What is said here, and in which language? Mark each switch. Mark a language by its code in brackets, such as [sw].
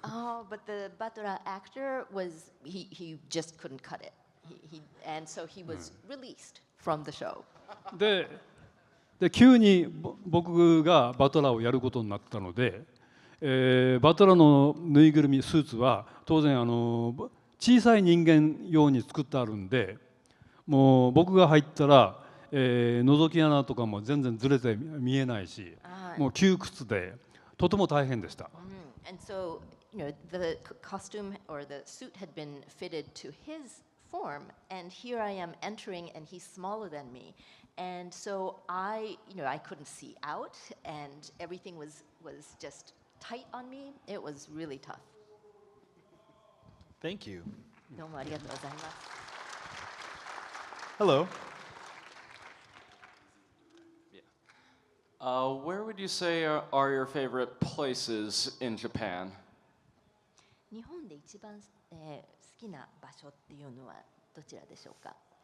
[en] Oh, but the Battra actor was he just couldn't cut it. And so he was released from the show. [ja] で急に僕がバトラーをやることになったので、バトラーのぬいぐるみスーツは当然小さい人間用に作ってあるんで、もう僕が入ったら、覗き穴とかも全然ずれて見えないし、もう窮屈でとても大変でした。 [en] And so, the costume or the suit had been fitted to his form, and here I am entering, and he's smaller than me, and so I couldn't see out, and everything was just tight on me. It was really tough. Thank you. [ja] どうもありがとうございます。 [en] Hello. Where would you say are your favorite places in Japan? [ja] 日本で一番、好きな場所っていうのはどちらでしょうか。